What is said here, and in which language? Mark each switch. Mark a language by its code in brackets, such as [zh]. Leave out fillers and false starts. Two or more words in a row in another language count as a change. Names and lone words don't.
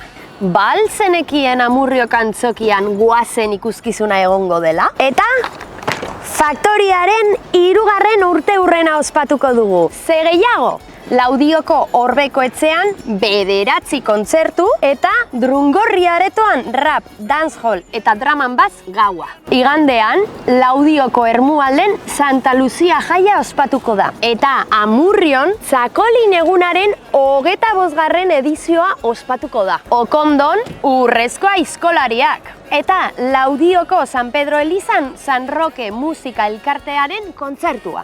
[eu] Balzenekien Amurrio kantzokian goazen ikuskizuna egongo dela. Eta Faktoriaren 3. urteurrena ospatuko dugu. Ze gehiago? Laudioko Orbeko etxean 9 kontzertu eta Drungorri aretoan rap, dancehall eta [en] drum and bass [eu] gaua. Igandean, Laudioko Ermualden Santa Lucia jaia ospatuko da. Eta Amurrion Txakolin egunaren 25. edizioa ospatuko da. Okondon Urrezko Aizkolariak. Eta Laudioko San Pedro Elizan San Roque musika elkartearen kontzertua.